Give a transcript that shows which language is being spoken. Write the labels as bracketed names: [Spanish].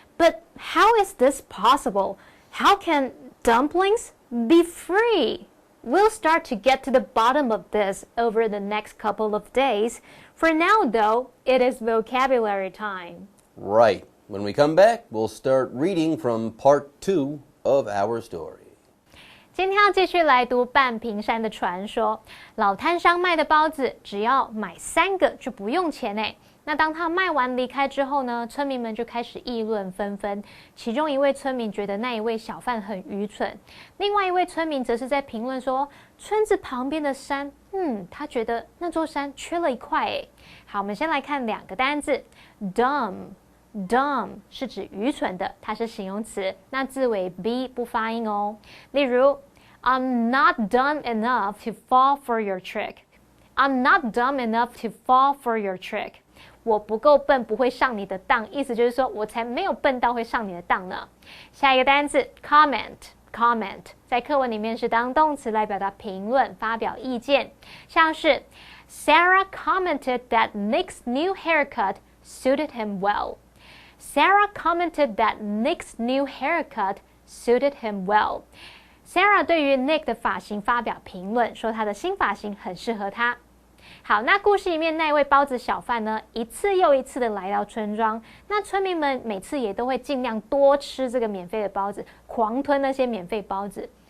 [English] But how is this possible? How can dumplings be free? We'll start to get to the bottom of this over the next couple of days. For now, though, it is vocabulary time. Right. When we come back, we'll start reading from part 2 of our story. [Chinese] 今天要继续来读半屏山的传说。老摊商卖的包子，只要买3个就不用钱诶。那当他卖完离开之后呢，村民们就开始议论纷纷。其中一位村民觉得那一位小贩很愚蠢，另外一位村民则是在评论说，村子旁边的山，他觉得那座山缺了一块诶。好，我们先来看2个单字 ，dumb。dumb 是指愚蠢的，它是形容词，那字尾 b 不发音哦。例如 [English] I'm not dumb enough to fall for your trick. I'm not dumb enough to fall for your trick. [Chinese] 我不够笨，不会上你的当，意思就是说我才没有笨到会上你的当呢。下一个单字 comment 在课文里面是当动词来表达评论、发表意见，像是 [English] Sarah commented that Nick's new haircut suited him well.Sarah commented that Nick's new haircut suited him well. [Chinese] Sarah 对于 Nick 的发型发表评论，说他的新发型很适合他。好，那故事里面那位包子小贩呢，一次又一次的来到村庄，那村民们每次也都会尽量多吃这个免费的包子，狂吞那些免费包子。